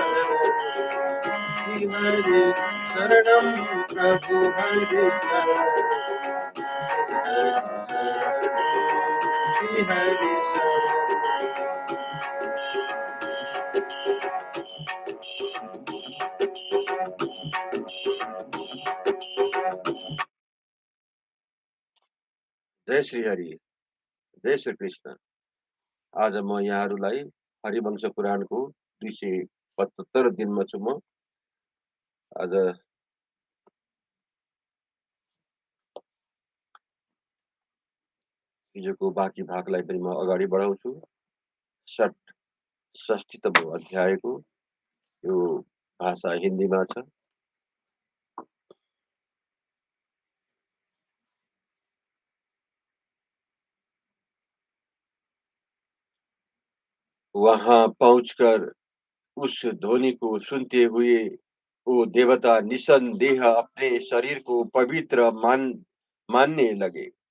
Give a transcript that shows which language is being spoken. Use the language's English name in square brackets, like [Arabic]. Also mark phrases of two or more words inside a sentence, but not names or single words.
[Sanskrit] शरणं प्रभु हरि श्री हरि। जय श्री हरि, जय श्री कृष्ण। [Nepali] आज म यहाँहरूलाई हरिवंश पुराणको 275 दिनमा छु। म आज हिजोको बाँकी भागलाई पनि म अगाडि बढाउँछु। 60तम अध्यायको यो भाषा हिन्दीमा छ। [Hindi] वहां पहुंचकर उस ध्वनि को सुनते हुए वो देवता निसंदेह अपने शरीर को पवित्र मानने लगे।